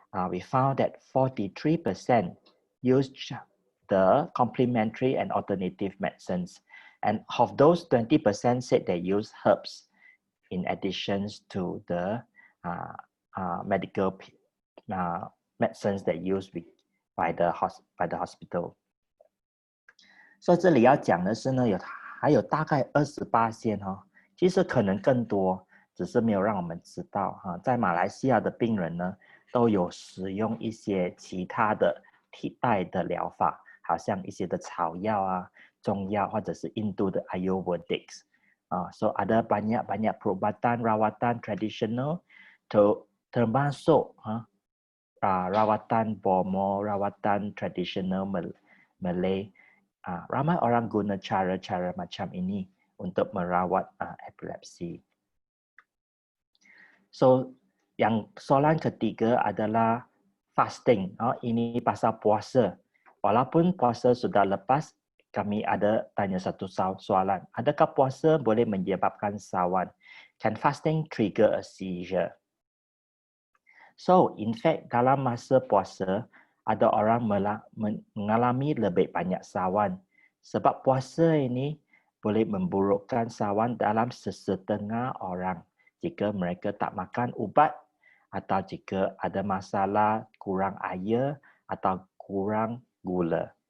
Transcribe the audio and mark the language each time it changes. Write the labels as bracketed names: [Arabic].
[English] We found that 43% use the complementary and alternative medicines. And of those, 20% said they use herbs in addition to the medical medicines that used by the hospital. [Chinese] 所以这里要讲的是呢，还有大概28%其实可能更多，只是没有让我们知道在马来西亚的病人呢，都有使用一些其他的替代的疗法，好像一些的草药中药或者是印度的 Ayurvedics [Malay] so ada banyak perubatan rawatan tradisional termasuk rawatan Bomo, rawatan tradisional Malay. Ramai orang guna cara-cara macam ini untuk merawat epilepsi. So, yang soalan ketiga adalah fasting. Ini pasal puasa. Walaupun puasa sudah lepas, kami ada tanya satu soalan. Adakah puasa boleh menyebabkan sawan? [English] Can fasting trigger a seizure? [Malay] So, [English] in fact, [Malay] dalam masa puasa, ada orang mengalami lebih banyak sawan. Sebab puasa ini boleh memburukkan sawan dalam sesetengah orang jika mereka tak makan ubat atau jika ada masalah kurang air atau kurang gula.